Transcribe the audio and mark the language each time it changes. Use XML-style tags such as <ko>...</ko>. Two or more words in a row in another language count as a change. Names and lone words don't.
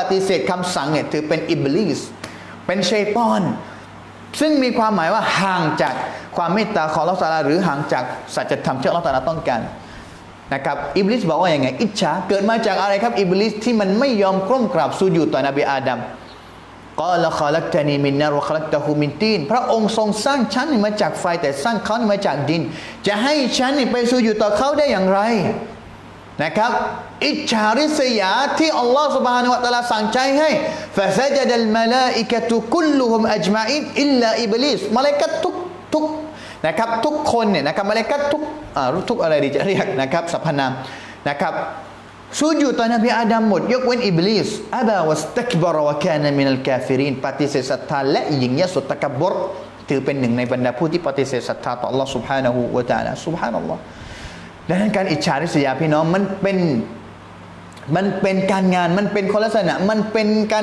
<th>ฏิเสธคำสั่งเนี่ยถือเป็นอิบลิสเป็นชัยฏอนซึ่งมีความหมายว่าห่างจากความเมตตาของอัลเลาะห์ตะอาลาหรือห่างจากสัจธรรมที่อัลเลาะห์ตะอาลาต้องการนะครับอิบลิสบอกว่าอย่างไงอิจฉาเกิดมาจากอะไรครับอิบลิสที่มันไม่ยอมก้มกราบสุญูดต่อนบีอาดัม</th> <ar>قال خلقتني من نار وخلقته من طين</ar> <th>พระองค์ทรงสร้างฉันมาจากไฟแต่สร้างเขามาจากดินจะให้ฉันไปสุญูดต่อเขาได้อย่างไร นะครับอิจฉาริษยาที่อัลลอฮฺ سبحانه และ تعالى สั่งใจให้</th> <ar>فسجد الملائكة كلهم أجمعين إلا إبليس</ar> <th>มลาอิกะฮ์ทุกนะครับทุกคนเนี่ยนะครับมลาอิกะฮ์ทุกอะไรดีจะเรียกนะครับสรรพนามนะครับสุญูดต่อนบีอาดัมหมดยกเว้นอิบลิส</th> <ar>أبى واستكبر وكان من الكافرين</ar> <th>ฏิเสธศรัทธาและยิ่งยโสตะกับบรถือเป็นหนึ่งในบรรดาผู้ที่ปฏิเสธศรัทธาต่อ Allah سبحانه และ تعالى ซุบฮานัลลอฮ์ดังนั้นการอิจฉาริษยาพี่น้องมันเป็นการงานมันเป็นคนลักษณะมันเป็นการ</th>